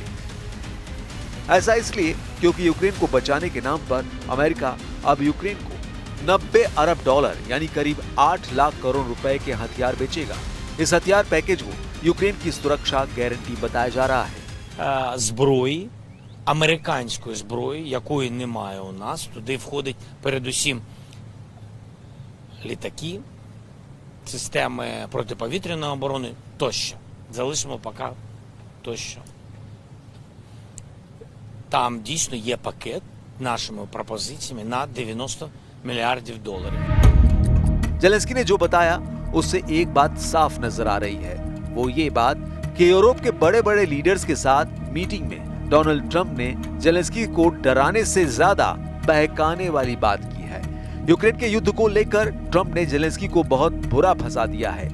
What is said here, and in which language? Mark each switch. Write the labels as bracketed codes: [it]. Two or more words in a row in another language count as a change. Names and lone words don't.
[hi] ऐसा इसलिए क्योंकि यूक्रेन को बचाने के नाम पर अमेरिका अब यूक्रेन को 90 अरब डॉलर यानी करीब 8 लाख करोड़ रुपए के हथियार बेचेगा। इस हथियार पैकेज को यूक्रेन की सुरक्षा गारंटी बताया जा रहा है। [uk] зброї, американської зброї, якої немає у нас, туди входить передусім літаки, системи протиповітряної оборони тощо. Залишимо поки тощо. Там дійсно є пакет нашими пропозиціями на 90 мільярдів доларів. [hi] जेलेंस्की ने जो बताया उससे एक बात साफ नजर आ रही है, वो ये बात कि यूरोप के बड़े बड़े लीडर्स के साथ मीटिंग में डोनाल्ड ट्रंप ने जेलेंस्की को डराने से ज्यादा बहकाने वाली बात की है। यूक्रेन के युद्ध को लेकर ट्रंप ने जेलेंस्की को बहुत बुरा फंसा दिया है।